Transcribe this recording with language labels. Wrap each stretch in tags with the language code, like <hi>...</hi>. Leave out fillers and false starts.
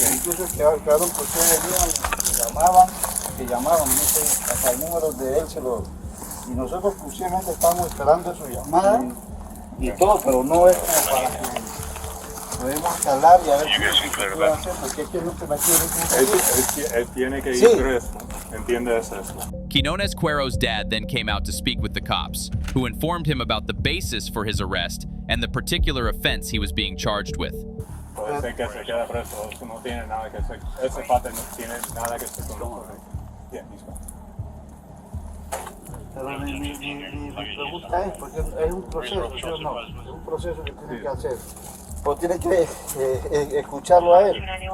<es>Incluso quedaron que ustedes llamaban, no sé, hasta el número de él y nosotros exclusivamente estamos esperando su llamada y todo, pero no es como para que podemos hablar y a ver qué puede hacer, porque es que no se me quiere. Él tiene que ir Sí. preso. ¿Entiendes eso?</es> <en>Quinones Cuero's dad then came out to speak with the cops, who informed him about the basis for his arrest and the particular offense he was being charged with.</en> <es>Puede ser que se quede preso, eso no tiene nada que ver. Ese parte no tiene nada que ver con nosotros.</es> <en>Yeah, he's gone.</en> <es>Pero mi pregunta es, porque es un proceso, ¿sí o no? Es un proceso que tiene que hacer. O tiene que escucharlo a él.</es>